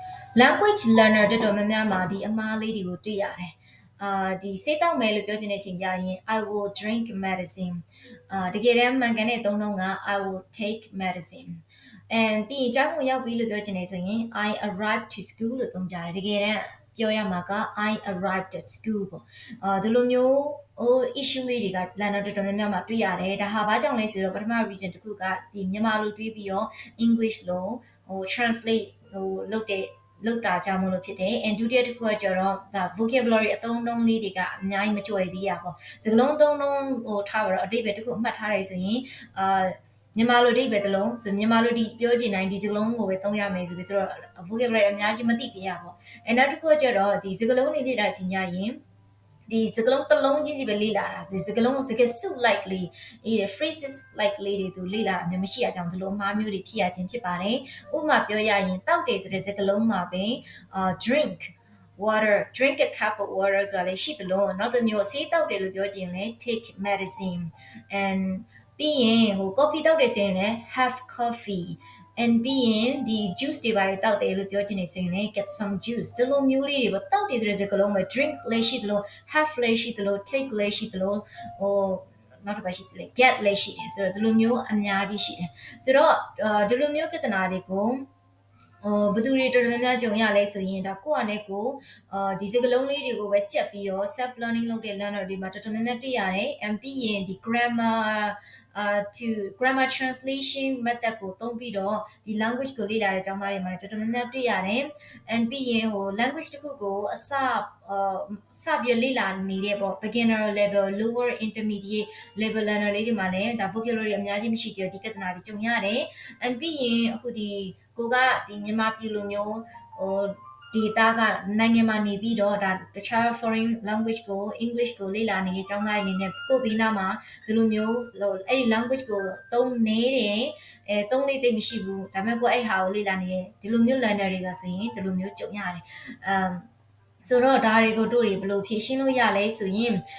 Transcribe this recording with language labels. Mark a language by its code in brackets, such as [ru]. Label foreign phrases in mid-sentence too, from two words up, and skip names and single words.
[en] language learner [my] တော်တော်များများမှာဒီအမားလေးတွေကိုတွေ့ရတယ်ဒီစိတ်တောက်မယ်လို့ပြောချင်တဲ့ချိန်ကျရင် [en] I will drink medicine [my] တကယ်တမ်းမှန်ကန်တဲ့သုံးနှုန်းက [en] I will take medicine and [my] ပြီးရင်ကျောင်းကိုရောက်ပြီလို့ပြောချင်တယ်ဆိုရင် [en] I arrived to school [my] လို့သုံးကြတယ်တကယ်တမ်းပြောရမှာက [en] I arrived at school [my] ပေါ့ဒီလိုမျိုးissue လေးတွေက learner တော်တော်များများမှာတွေ့ရတယ်ဒါဟာဘာကြောင့်လဲဆိုတော့ပထမ reason တစ်ခုကဒီမြန်မာလိုတွေးပြီးတော့ English လို့translate လုပ်တာကြောင့်မလို့ဖြစ်တယ် and ဒုတိယတစ်ခုကကျတော့ဒါ vocabulary အသုံးအနှုန်းလေးတွေကအများကြီးမကြွယ်သေးတာပေါ့စကားလုံးအသုံးအနှုန်းထားပါတော့အဓိပ္ပာယ်တစ်ခုမှတ်ထားတယ်ဆိုရင်မြန်မာလိုအဓိပ္ပာယ်တစ်လုံးဆိုမြန်မာလိုဒီပြောချင်တိုင်းဒီစကားလုံးကိုပဲသုံးရမယ်ဆိုပြီးသူတို့ vocabulary အများကြီးမသိသေးတာပေါ့ and နောက်တစ်ခုကကျတော့ဒီစကားလုံးတွေလေ့လာခြင်းကြရင်ဒီစကားလုံးတစ်လုံးချင်းစီပဲလေ့လာတာစကားစု like လေး phrases like လေးတွေသူလေ့လာတာမျိုးမရှိတာကြောင့်ဒီလိုအမှားမျိုးတွေဖြစ်ရခြင်းဖြစ်ပါတယ်ဥပမာပြောရရင်တောက်တယ်ဆိုတဲ့စကားလုံးမှာပဲ [en] drink water drink a cup of [my] water ဆိုတာလည်းရှိသလိုနောက်တစ်မျိုးဆေးတောက်တယ်လို့ပြောခြင်းလဲ [en] take medicine and [my] ပြီးရင်coffee တောက်တယ်ဆိုရင်လည်း [en] have coffee and [my] ပြီးရင်ဒီ juice တွေဘာတွေတောက်တယ်လို့ပြောချင်တယ်ဆိုရင်လည်း [en] get some juice [my] ဒီလိုမျိုးလေးတွေပေါ့တောက်တယ်ဆိုတဲ့စကားလုံးမှာ drink လည်းရှိသလို have လည်းရှိသလို take လည်းရှိသလိုနောက်တစ်ခုရှိတယ် get လည်းရှိတယ်ဆိုတော့ဒီလိုမျိုးအများကြီးရှိတယ်ဆိုတော့ဒီလိုမျိုးပြဿနာတွေကို ဘယ်သူတွေတော်တော်များများကြုံရလဲဆိုရင်ဒါကိုယ့်အနေကိုဒီစကားလုံးလေးတွေကိုပဲကြက်ပြီးတော့ [en] self learning [my] လုပ်တဲ့ learner တွေမှာတော်တော်များများတွေ့ရတယ် and ပြီးရင်ဒီ [en] grammar translation method [my] ကိုသုံးပြီးတော့ဒီ language ကိုလေ့လာတဲ့ကျောင်းသားတွေမှာတော်တော်များများတွေ့ရတယ် and ပြီးရင်language တစ်ခုကိုစပြီးလေ့လာနေတဲ့ပေါ့ [en] beginner level lower intermediate level learner [my] လေးတွေမှာလည်းဒါ vocabulary အများကြီးမရှိသေးတော့ဒီပြဿနာတွေကြုံရတယ် and ပြီးရင်အခုကိုကမြန်မာပြည်လိုမျိုး ဒေသကနိုင်ငံမှာနေပြီးတော့တခြား [en] foreign language [my] ကို English ကိုလေ့လာနေတဲ့ကျောင်းသားတွေအနေနဲ့ကိုယ့်ဘေးနားမှာဒီလိုမျိုးအဲ့ဒီ language ကိုသုံးနေတယ်သုံးလေ့သိပ်မရှိဘူးဒါပေမဲ့ကိုယ်အဲ့ဟာကိုလေ့လာနေတယ်ဒီလိုမျိုး learner တွေကဆိုရင်ဒီလိုမျိုးကြုံရတယ်ဆိုတော့ဒါတွေကိုတို့တွေဘယ်လိုဖြေရှင်းလို့ရလဲဆိုရင်